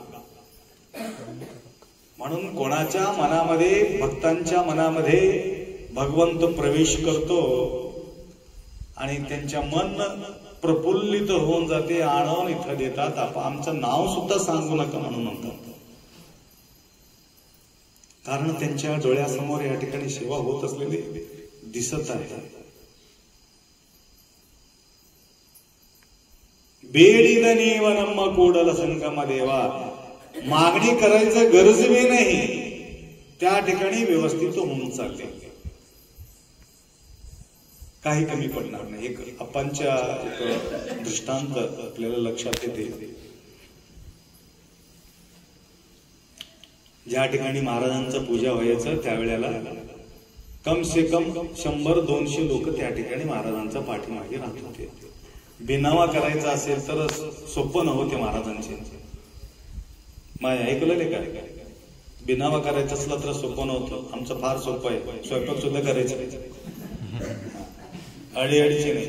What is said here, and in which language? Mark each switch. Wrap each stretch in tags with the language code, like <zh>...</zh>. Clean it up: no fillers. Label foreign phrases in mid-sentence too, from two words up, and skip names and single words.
<mr>म्हणून कोणाच्या मनामध्ये, भक्तांच्या मनामध्ये भगवंत प्रवेश करतो आणि त्यांच्या मन प्रफुल्लित होऊन जाते, आणून इथं देतात. आमचं नाव सुद्धा सांगू नका म्हणून म्हणतात. कारण त्यांच्या डोळ्यासमोर या ठिकाणी सेवा होत असलेली दिसत आहे.</mr> <kn>ಬೇಡಿದ ನೀವ ನಮ್ಮ ಕೂಡಲ ಸಂಗಮ ದೇवा</kn> <mr>मागणी करायचं गरज बी नाही, त्या ठिकाणी व्यवस्थित होऊन चालले, काही कमी पडणार नाही. एक अप्पांच्या दृष्टांत आपल्याला लक्षात येते. ज्या ठिकाणी महाराजांचं पूजा व्हायचं त्यावेळेला</mr> <hi>कम से कम</hi> <mr>100-200 लोक त्या ठिकाणी महाराजांच्या पाठीमागे राहत होते. बिनावा करायचा असेल तर सोपं नव्हते महाराजांचे. माझ्या ऐकलं काय, बिनावा करायचं असलं तर सोपं नव्हतं. आमचं फार सोपं आहे, स्वयंपाक सुद्धा करायचं अडीअडीचे नाही.</mr>